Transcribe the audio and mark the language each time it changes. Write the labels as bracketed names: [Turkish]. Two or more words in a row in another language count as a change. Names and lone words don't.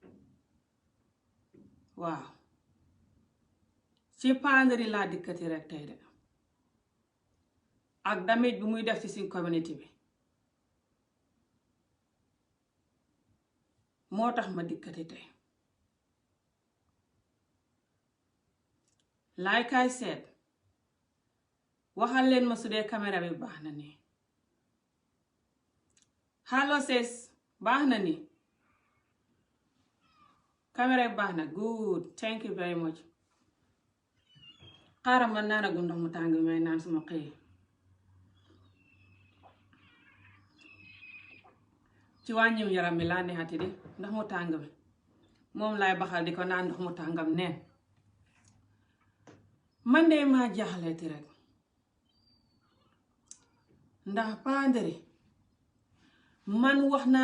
[Wolof] waaw ci pandari laa dikkati rek tey de ak damit bi muy def ci suñ community bi moo tax ma dikkati tey [English] like I said [Wolof] waxal leen ma su dee caméra bi baax na nii [English] hello sis [Wolof] baax na nii caméra bi baax na [English] good thank you very much [Wolof] xaaral ma naanagu ndox mu tàng may naan suma xëyee ci wàññiw yaram mi laa neexati de ndax mu tàng bi moom laay baxal di ko naan ndox mu tàngam neen man de maa jaaxleeti rek ndax pandari man wax naa